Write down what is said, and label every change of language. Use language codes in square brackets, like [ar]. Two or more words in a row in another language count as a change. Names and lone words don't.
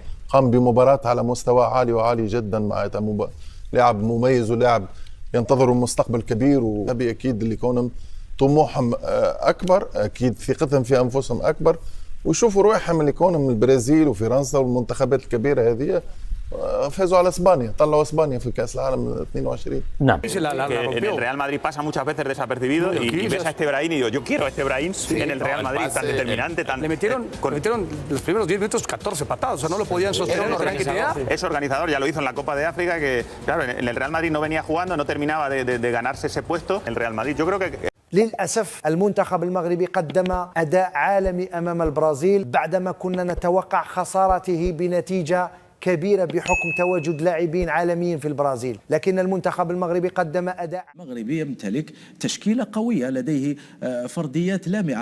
[ar] قام بمباراة على مستوى عالي وعالي جدا، معناتها لاعب مميز ولاعب ينتظر مستقبل كبير. وهذه أكيد اللي يكونهم طموحهم أكبر، أكيد ثقتهم في أنفسهم أكبر، ويشوفوا روحهم اللي يكونوا من البرازيل وفرنسا والمنتخبات الكبيرة هذه فازوا على اسبانيا، طلعوا اسبانيا في كاس العالم 22. نعم. [es] En el Real Madrid pasa muchas veces desapercibido y ves a este Brahim y digo, yo quiero a este Brahim en el Real Madrid tan determinante, tan... Le metieron los primeros 10 minutos 14 patadas, o sea, no lo podían sostener. Es organizador, ya lo hizo en la Copa de África, que claro, en el Real Madrid no venía jugando, no terminaba de ganarse ese puesto. El Real Madrid, yo creo que... [ar] للأسف المنتخب المغربي قدم أداء عالمي أمام البرازيل بعدما كنا نتوقع خسارته بنتيجة كبيرة بحكم تواجد لاعبين عالميين في البرازيل، لكن المنتخب المغربي قدم أداء. المغربي يمتلك تشكيلة قوية، لديه فرديات لامعة.